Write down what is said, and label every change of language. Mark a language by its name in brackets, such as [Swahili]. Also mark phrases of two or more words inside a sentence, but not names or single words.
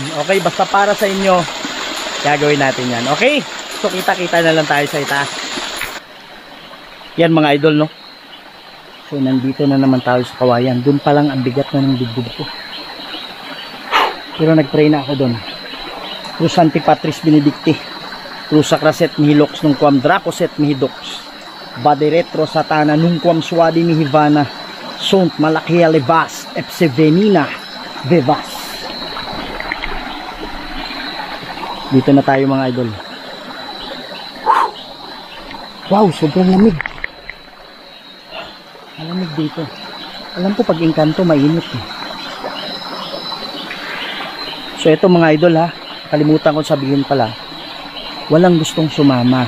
[Filipino] Okay, basta para sa inyo, gagawin natin yan. Okay? So kita-kita na lang tayo sa itaas. Yan mga idol, no? So nandito na naman tayo sa kawayan. Doon pa lang ang bigat na ng dibdib ko. Pero nag-pray na ako doon. [Latin] Cruz Santi Patris Benedicti. Cruz Sacraset Mihilox nung quam Dracoset Mihidox. Bade retro satana nung quam suadi mihivana. Sont malakia levas epsevenina vevas. [Filipino] Dito na tayo mga idol. Wow, sobrang lamig. Malamig dito. Alam ko pag Engkanto mainit eh. So ito mga idol ha, kalimutan ko sabihin pala, walang gustong sumama.